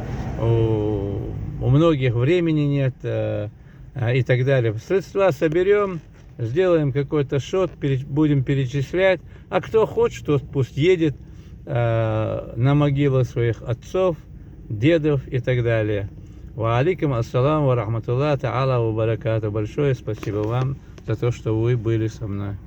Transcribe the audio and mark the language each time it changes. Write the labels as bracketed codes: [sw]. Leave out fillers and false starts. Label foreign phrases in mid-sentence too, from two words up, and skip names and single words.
[ru] У многих времени нет и так далее. Средства соберем, сделаем какой-то счет, будем перечислять. А кто хочет, тот пусть едет на могилы своих отцов, дедов и так далее. [ar] وعليكم السلام ورحمة الله تعالى وبركاته. [ru] Большое спасибо вам за то, что вы были со мной.